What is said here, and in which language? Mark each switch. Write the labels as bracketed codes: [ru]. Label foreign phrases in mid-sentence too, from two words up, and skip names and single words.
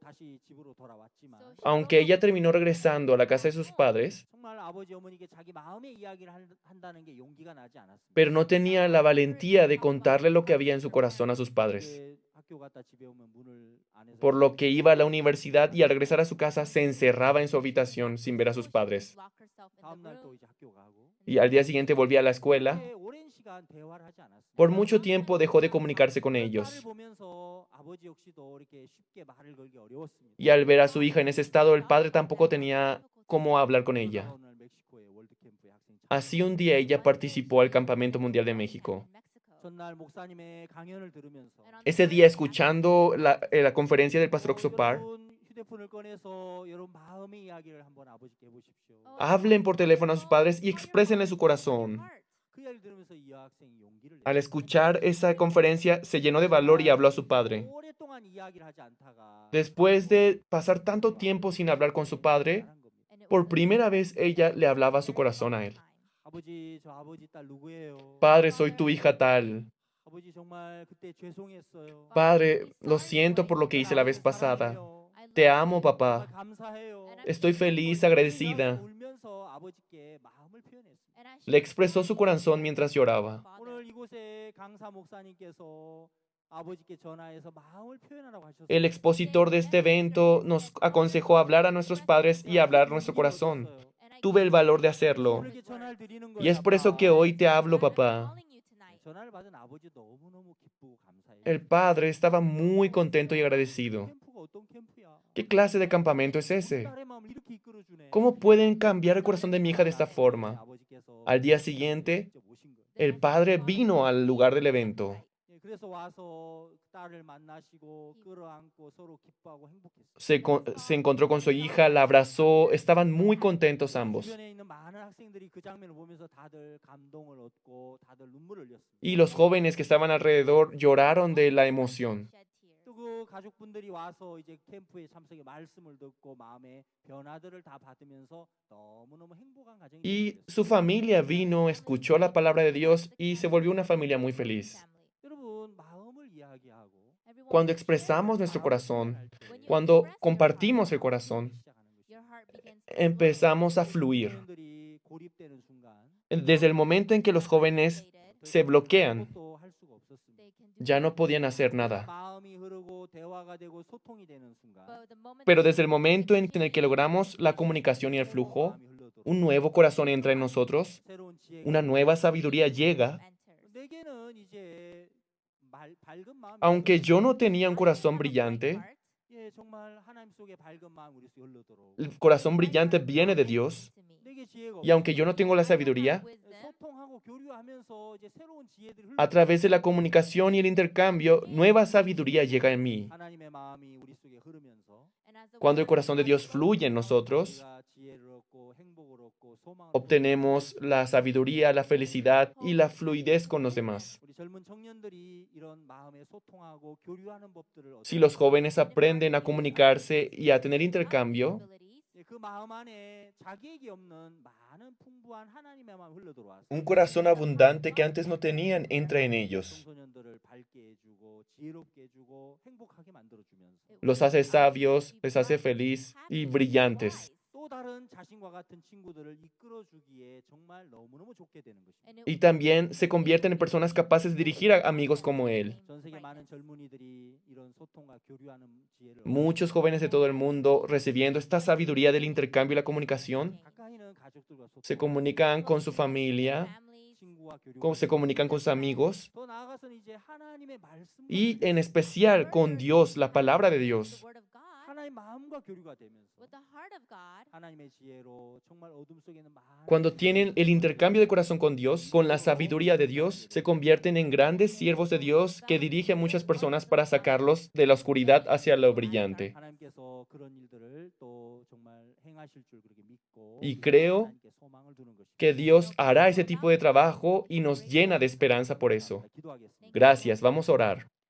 [ko] 다시 집으로 돌아왔지만 [es] Aunque ella terminó regresando a la casa de sus padres, [ko] 정말 아버지 어머니께 자기 마음의 이야기를 한다는 게 용기가 나지 않았습니다. [es] pero no tenía la valentía de contarle lo que había en su corazón a sus padres. [ko] 왜 학교 갔다 집에 오면 문을 안에서 [es] Por lo que iba a la universidad y al regresar a su casa se encerraba en su habitación sin ver a sus padres. [ko] 다음 날 또 이제 학교 가고 [es] Y al día siguiente volvía a la escuela. [ko] 그렇게 오랜 시간 대화를 하지 않았습니다. [es] Por mucho tiempo dejó de comunicarse con [ko] 딸을 [es] ellos. [ko] 보면서 아버지 역시도 이렇게 쉽게 말을 걸기 어려웠습니다. [es] Y al ver a su hija en ese estado, el padre tampoco tenía cómo hablar con ella. [ko] 오늘 멕시코의 월드 캠프의 학생 [es] Así un día ella participó al Campamento Mundial de México. [ko] 전날 목사님의 강연을 들으면서 [es] Ese día, escuchando la conferencia del pastor Oxopar, [ko] 여러분 휴대폰을 꺼내서 여러분 마음의 이야기를 한번 아버지께 해보십시오. [es] hablen por teléfono a sus padres y exprésenle su corazón. [ko] 그 이야기를 들으면서 이 여학생이 용기를 [es] Al escuchar esa conferencia, se llenó de valor y habló a su padre. [ko] 오랫동안 이야기를 하지 않다가 [es] Después de pasar tanto tiempo sin hablar con su padre, [ko] 말한 겁니다. [es] por primera vez ella le hablaba a su corazón a él. [ko] 아버지 저 아버지 딸 누구예요? [es] Padre, soy tu hija tal. [ko] 아버지 정말 그때 죄송했어요. [es] Padre, lo siento por lo que hice la vez pasada. Te amo, [ko] 정말 [es] papá. [ko] 감사해요. [es] Estoy feliz, agradecida. [ko] 울면서 아버지께 마음을 표현했습니다. [es] Le expresó su corazón mientras lloraba. [ko] 오늘 이곳에 강사 목사님께서 아버지께 전화해서 마음을 표현하라고 하셨어요. [es] El expositor de este evento nos aconsejó hablar a nuestros padres y hablar nuestro corazón. Tuve el valor de hacerlo. [ko] 오늘 이렇게 전화를 드리는 [es] Y es por eso que hoy te hablo, papá. [ko] 전화를 받은 아버지 너무너무 기쁘고 감사해요. [es] El padre estaba muy contento y agradecido. [ko] 캠프가 어떤 캠프야? [es] ¿Qué clase de campamento es ese? [ko] 딸의 마음을 이렇게 이끌어주네. [es] ¿Cómo pueden cambiar el corazón de mi hija de esta forma? [ko] 아버지께서 [es] Al día siguiente, [ko] 직접 오신 거예요. [es] el padre vino al lugar del evento. [ko] 예, 그래서 와서 딸을 만나시고 끌어안고 서로 기뻐하고 행복했어요. [es] Se encontró con su hija, la abrazó, estaban muy contentos ambos. [ko] 주변에 있는 많은 학생들이 그 장면을 보면서 다들 감동을 얻고 다들 눈물을 흘렸습니다. [es] Y los jóvenes que estaban alrededor lloraron de la emoción. [ko] 또 그 가족분들이 와서 이제 캠프에 참석해 말씀을 듣고 마음의 변화들을 다 받으면서 너무너무 행복한 가정이 [es] Y [ko] 되었어요. [es] su familia vino, escuchó la palabra de Dios y se volvió una familia muy feliz. [ko] 여러분 마음을 이야기하고 [es] Cuando expresamos nuestro corazón, cuando compartimos el corazón, empezamos a fluir. [ko] 청년들이 고립되는 순간 [es] Desde el momento en que los jóvenes se bloquean, [ko] 아무것도 할 수가 없었습니다. [es] ya no podían hacer nada. [ko] 마음이 흐르고 대화가 되고 소통이 되는 순간 [es] Pero desde el momento en el que logramos la comunicación y el flujo, [ko] 마음이 흘러들어오고 [es] un nuevo corazón entra en nosotros, [ko] 새로운 지혜가 [es] una nueva sabiduría llega. [ko] 내게는 이제 밝은 마음이 [es] Aunque yo no tenía un corazón brillante, [ko] 예, 정말 하나님 속에 밝은 마음 우리 속에 흘러들어오고 [es] el corazón brillante viene de Dios. [ko] 내게 지혜가 [es] Y aunque yo no tengo la sabiduría, [ko] 소통하고 교류하면서 이제 새로운 지혜들이 [es] a través de la comunicación y el intercambio, nueva sabiduría llega en mí. [ko] 하나님의 마음이 우리 속에 흐르면서 [es] Cuando el corazón de Dios fluye en nosotros, [ko] 우리가 지혜를 얻고 행복을 얻고 소망을 [es] obtenemos la sabiduría, la felicidad y la fluidez con los demás. [ko] 우리 젊은 청년들이 이런 마음에 소통하고 교류하는 법들을 [es] Si los jóvenes aprenden a comunicarse y a tener intercambio, [ko] 예, 그 마음 안에 자기에게 없는 많은 풍부한 하나님의 마음 흘러들어와서 [es] un corazón abundante que antes no tenían entra en ellos. [ko] 청소년들을 밝게 해주고 지혜롭게 해주고 행복하게 만들어주면서 [es] Los hace sabios, les hace feliz y brillantes. [ko] 또 다른 자신과 같은 친구들을 이끌어주기에 정말 너무너무 좋게 되는 것입니다. [es] Y también se convierten en personas capaces de dirigir a amigos como él. [ko] 전 세계 많은 젊은이들이 이런 소통과 교류하는 지혜를 [es] Muchos jóvenes de todo el mundo, recibiendo esta sabiduría del intercambio y la comunicación, [ko] 가까이는 가족들과 [es] se [ko] 소통, [es] comunican con su familia, [ko] 친구와 교류, [es] se comunican con sus amigos [ko] 더 나아가서는 이제 하나님의 말씀과 [es] y en especial con Dios, la palabra de Dios. [ko] 하나님의 마음과 교류가 되면서 하나님의 지혜로 정말 어둠 속에 있는 많은 [es] Cuando tienen el intercambio de corazón con Dios, con la sabiduría de Dios, se convierten en grandes siervos de Dios que dirigen a muchas personas para sacarlos de la oscuridad hacia lo brillante. [ko] 하나님께서 그런 일들을 또 정말 행하실 줄 그렇게 믿고 [es] Y creo [ko] 하나님께 소망을 두는 것입니다. [es] Que Dios hará ese tipo de trabajo y nos llena de esperanza por eso. [ko] 기도하겠습니다. [es] Gracias, vamos a orar.